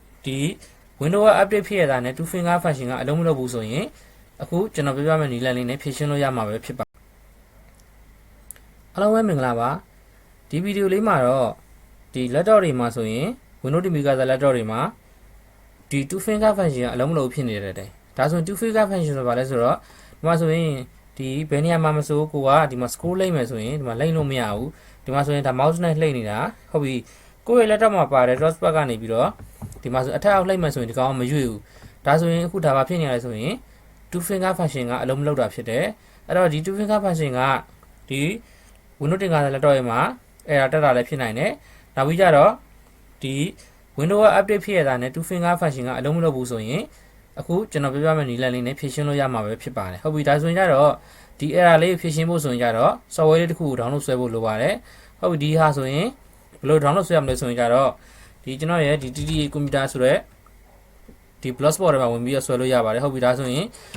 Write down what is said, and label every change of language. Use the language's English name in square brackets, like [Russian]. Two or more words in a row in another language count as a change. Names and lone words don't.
[Burmese] ဒီ Windows update ဖြစ်ရတာနဲ့ [English] two finger function [Burmese] ကအလုံးမလုပ်ဘူးဆိုရင်အခုကျွန်တော်ပြပြမယ့်နည်းလမ်းလေးနဲ့ဖြည့်ရှင်းလို့ရမှာပဲဖြစ်ပါအားလုံးပဲမင်္ဂလာပါဒီဗီဒီယိုလေးမှာတော့ဒီ laptop တွေမှာဆိုရင် Windows 10 Mega laptop တွေမှာဒီ [English] two finger function [Burmese] ကအလုံးမလုပ်ဖြစ်နေတယ်တဲ့ဒါ ဆိုရင် [English] two finger function [Burmese] ဆိုတာဘာလဲဆိုတော့ဒီမှာဆိုရင်ဒီဘယ်နေရာမှာမဆိုကိုကဒီမှာ scroll လိုက်မယ်ဆိုရင်ဒီမှာလိမ့်လို့မရဘူးဒီမှာဆိုရင်ဒါ mouse နဲ့လှည့်နေတာဟုတ်ပြီကိုယ့်ရဲ့ laptop မှာ ပါတဲ့ touchpad ကနေပြီးတော့ဒီမှာဆိုအထက်အောက်လှည့်မယ်ဆိုရင်ဒီကောင်မရွေ့ဘူးဒါဆိုရင်အခုဒါဘာဖြစ်နေလဲဆိုရင် [English] two finger function [Burmese] ကအလုံးမလုပ်တာဖြစ်တယ်အဲ့ တော့ဒီ [English] two finger function [Burmese] ကဒီ Windows 10 laptop ရဲ့မှာ error တက်တာလည်းဖြစ်နိုင်တယ်နောက်ပြီးကြတော့ဒီ Windows update ဖြစ်ရတာနဲ့ [English] two finger function [Burmese] ကအလုံးမလုပ်ဘူးဆိုရင်အခုကျွန်တော်ပြပြမယ့်နည်းလမ်းလေးနဲ့ဖြည့်ရှင်းလို့ရမှာပဲဖြစ်ပါတယ်ဟုတ်ပြီဒါဆိုရင်ကြတော့ဒီ error လေးဖြည့်ရှင်းဖို့ဆိုရင်ကြတော့ software လေးတစ်ခုကို download ဆွဲဖို့လိုပါတယ်ဟုတ်ပြီဒီဟာဆိုရင်ဘယ်လို download ဆွဲရမလဲဆိုရင်ကြတော့ဒီကျွန်တော်ရဲ့ဒီ TTA computer ဆိုတော့ဒီ blogspot ထဲမှာဝင်ပြီးဆွဲလို့ရပါတယ်ဟုတ်ပြီဒါဆိုရင်